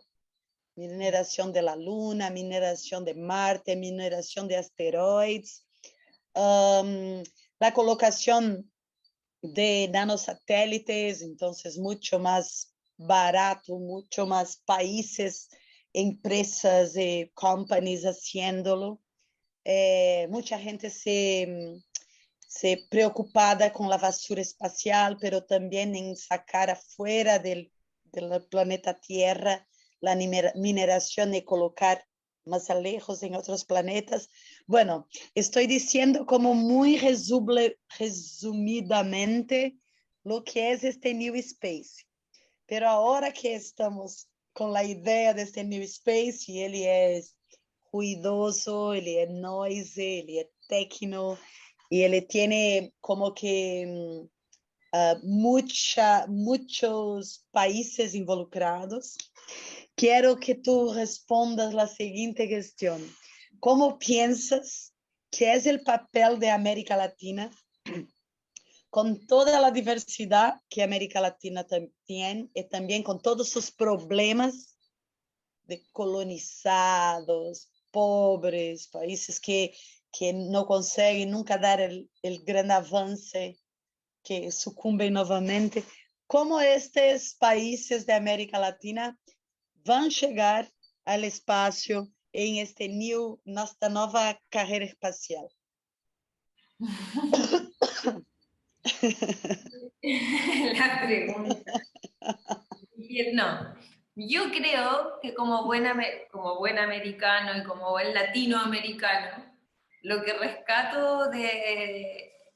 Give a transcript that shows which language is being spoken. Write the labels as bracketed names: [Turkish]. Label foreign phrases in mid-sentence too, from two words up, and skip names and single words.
[Spanish] Mineración de la Luna, mineración de Marte, mineración de asteroides, la colocación de nanosatélites, entonces mucho más barato, mucho más países, empresas y companies haciéndolo. Mucha gente se [Portuguese] preocupada com a basura espacial, pero também em sacar afuera do planeta Terra a mineração e colocar mais lejos em outros planetas. Bueno, estou dizendo como muito resumidamente o que é este New Space. Pero agora que estamos com a ideia deste New Space, ele é ruidoso, ele é noisy, ele é techno, [Spanish] y él tiene como que muchos países involucrados. Quiero que tú respondas la siguiente cuestión. ¿Cómo piensas que es el papel de América Latina con toda la diversidad que América Latina tiene y también con todos sus problemas de colonizados, pobres, países [Portuguese] que não conseguem nunca dar o grande avanço, que sucumbem novamente? Como estes países da América Latina vão chegar ao espaço em nesta nova carreira espacial? [Spanish] La pregunta. No, yo creo que como buen americano y como buen latinoamericano, lo que rescato de